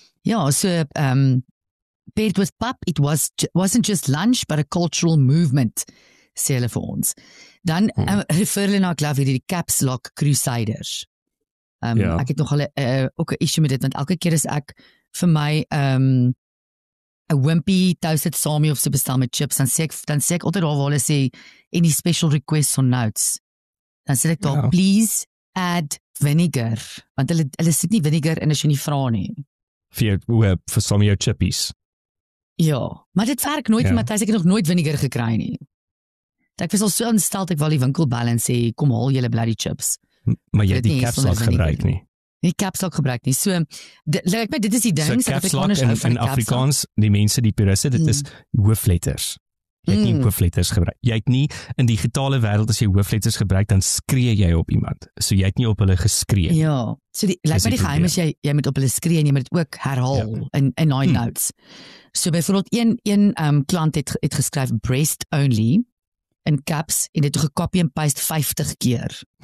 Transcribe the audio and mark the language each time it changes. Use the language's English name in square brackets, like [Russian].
[English] Ja, so paired with pap, it wasn't just lunch, but a cultural movement, [Afrikaans] sê hulle vir ons. Dan refer hulle na, ek glo, die Caps Lock Crusaders. Ek het nogal ook 'n issue met dit, want elke keer as ek vir my 'n wimpy toasted salmi of so bestel met chips, dan sê ek altyd daar waar hulle sê [English] any special requests or notes. [Afrikaans] Dan sê ek daar, [English] please add vinegar, [Afrikaans] want hulle sit nie vinegar in as jy nie vra nie. Vir salmi jou chippies. Ja, maar dit werk nooit, Matthys, ek het nog nooit vinegar gekry nie. Ek was al so aanstel, ek wil die winkel bel en sê, kom haal julle bloody chips. Maar jy het die caps lock gebruik nie. Die caps lock gebruik nie. So, dit is die ding. So caps lock in Afrikaans, die mense, die puriste, dit is hoofletters. Jy het nie hoofletters gebruik. Jy het nie, in die digitale wêreld, as jy hoofletters gebruik, dan skree jy op iemand. So jy het nie op hulle geskree. Ja, so die geheim is, jy moet op hulle skree en jy moet dit ook herhaal in daai notes. So byvoorbeeld een klant het geskryf breast only in caps en dit gekopie en paste 50 keer.